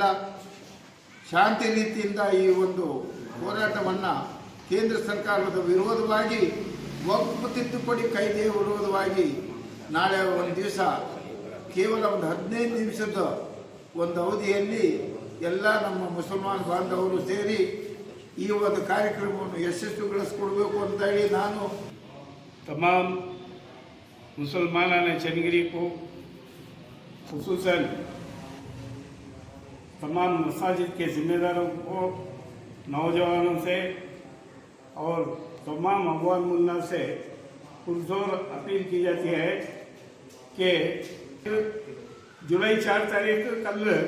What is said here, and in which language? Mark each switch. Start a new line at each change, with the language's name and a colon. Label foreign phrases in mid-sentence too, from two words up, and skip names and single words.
Kannada: ಶಾಂತಿ ರೀತಿಯಿಂದ ಈ ಒಂದು ಹೋರಾಟವನ್ನು ಕೇಂದ್ರ ಸರ್ಕಾರದ ವಿರೋಧವಾಗಿ ವಕ್ಫ್ ತಿದ್ದುಪಡಿ ಕಾಯ್ದೆಯ ವಿರೋಧವಾಗಿ ನಾಳೆ ಒಂದು ದಿವಸ ಕೇವಲ ಒಂದು 15 ನಿಮಿಷದ ಒಂದು ಅವಧಿಯಲ್ಲಿ ಎಲ್ಲ ನಮ್ಮ ಮುಸಲ್ಮಾನ್ ಬಾಂಧವರು ಸೇರಿ ಈ ಒಂದು ಕಾರ್ಯಕ್ರಮವನ್ನು ಯಶಸ್ವಿಗೊಳಿಸ್ಕೊಡ್ಬೇಕು ಅಂತ ಹೇಳಿ ನಾನು
Urdu: تمام مسلمانان چنگیری کو، خصوصاً تمام مساجد کے ذمہ داروں کو، نوجوانوں سے اور تمام عوام منا سے پرزور اپیل کی جاتی ہے کہ جولائی 4 تاریخ کل